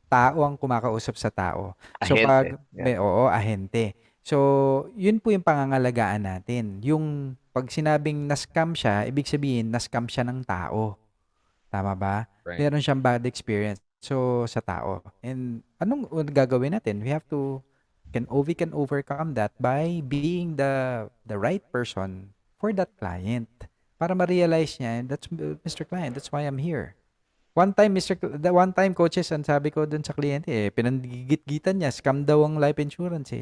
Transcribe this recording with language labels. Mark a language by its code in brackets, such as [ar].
[tl] Tao ang kumakausap sa tao. So Ahente. ahente. So, yun po yung pangangalagaan natin. Yung pag sinabing na-scam siya, ibig sabihin na-scam siya ng tao. Tama ba? [en] Right. [tl] Meron siyang bad experience sa tao. And anong gagawin natin? [en] We can overcome that by being the right person for that client. [tl] Para ma-realize niya, [en] that's Mr. Client, that's why I'm here. One time coaches, [tl] ang sabi ko dun sa kliyente, pinanggigit-gitan niya, scam daw ang life insurance eh.